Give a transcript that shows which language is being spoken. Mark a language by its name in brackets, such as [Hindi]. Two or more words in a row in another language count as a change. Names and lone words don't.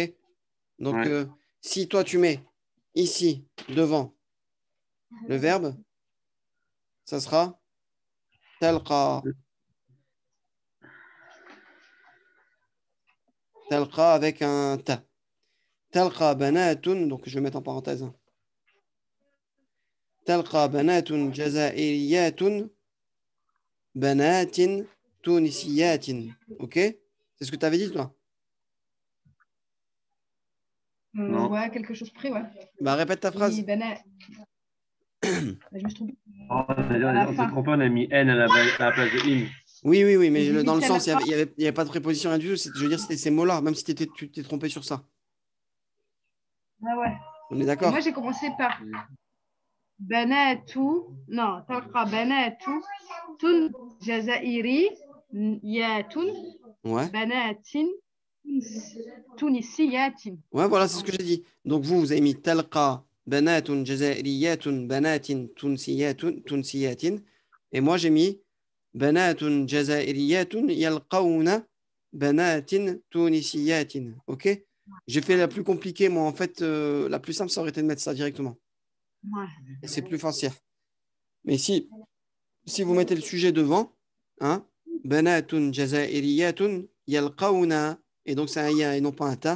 [French] Donc, si toi, tu mets ici, devant, le verbe, ça sera talqa. Talqa avec un ta. [Arabic] تلقى بناتٌ. [French] Donc, je vais mettre en parenthèse. [Arabic] تلقى بنات جزائريات بنات تونسيات. [French] Ok? C'est ce que tu avais dit, toi? Ouais, quelque chose près, ouais. Bah, répète ta phrase. Je me suis trompée. On s'est trompé, on a mis N à la place de in. Oui, mais dans le sens, il n'y avait pas de préposition, rien du tout. Je veux dire, c'était ces mots-là, même si tu t'es trompé sur ça. Ah ouais. On est d'accord? Moi, j'ai commencé par Banatu. [Arabic] Non, تلقى بناتُ تٌ جزائري. Yatun. Ouais. بناتٍ تونسياتٍ. [French] Ouais, voilà, c'est ce que j'ai dit. Donc, vous avez mis [Arabic] تلقى بناتٌ جزائرياتٌ بناتٍ تونسياتٍ. [French] Et moi, j'ai mis [Arabic] بناتٌ جزائرياتٌ يلقون بناتٍ تونسياتٍ. [French] Ok? J'ai fait la plus compliquée, moi. En fait, la plus simple, ça aurait été de mettre ça directement. Ouais. Et c'est plus facile. Mais si vous mettez le sujet devant, hein, [Arabic] بناتٌ جزائرياتٌ يلقون, [French] et donc c'est un ya et non pas un ta.